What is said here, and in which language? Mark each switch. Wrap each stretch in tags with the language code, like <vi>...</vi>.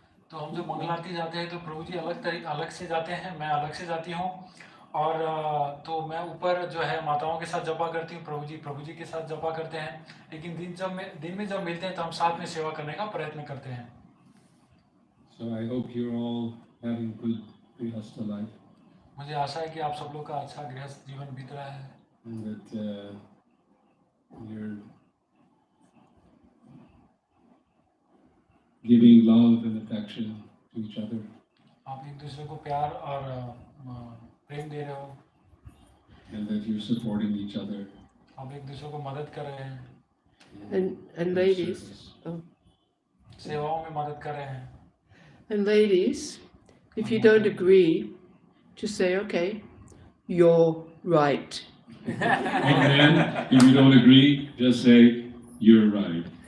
<hi>तो हम जब मंगल आरती जाते हैं तो प्रभु जी अलग से जाते हैं, मैं अलग से जाती हूँ और तो मैं ऊपर जो है माताओं के साथ जपा करती हूँ, प्रभु जी के साथ जपा करते हैं, लेकिन दिन में जब मिलते हैं तो हम साथ में सेवा करने का प्रयत्न करते हैं।</hi> <en>So I hope you're all having good grihastha life.</en> <hi>मुझे आशा है कि आप सब लोग का अच्छा गृहस्थ जीवन बीत रहा है।</hi> <en>And that you're giving love and affection to each other.</en> <hi>आप एक दूसरे को प्यार और प्रेम दे रहे हो।</hi> <en>And that you're supporting each other.</en> <hi>आप एक दूसरे को मदद कर रहे हैं।</hi> <en>And ladies,</en> <hi>सेवाओं में मदद कर रहे हैं।</hi> <en>And ladies, if you don't agree, just say, okay, you're right. And then, if you don't agree, just say, you're right.</en>